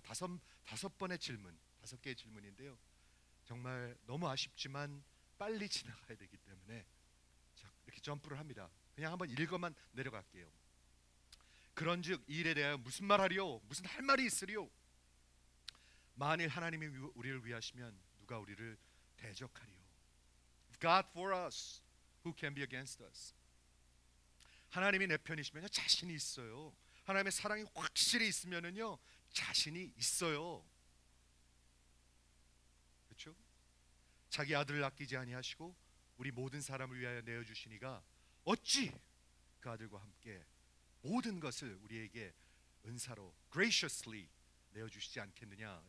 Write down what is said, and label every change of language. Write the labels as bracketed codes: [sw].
[ko] 다섯 번의 질문, 5개의 질문인데요. 정말 너무 아쉽지만 빨리 지나가야 되기 때문에 이렇게 점프를 합니다. 그냥 한번 읽어만 내려갈게요. 그런즉 이 일에 대하여 무슨 말하리요? 무슨 할 말이 있으리요? 만일 하나님이 우리를 위하시면 누가 우리를 대적하리요? [en] If God for us, who can be against us? [ko] 하나님이 내 편이시면 자신이 있어요. 하나님의 사랑이 확실히 있으면은요 자신이 있어요. 그렇죠? 자기 아들을 아끼지 아니하시고 우리 모든 사람을 위하여 내어 주시니가 어찌 그 아들과 함께 모든 것을 우리에게 은사로 graciously 내어 주시지 않겠느냐.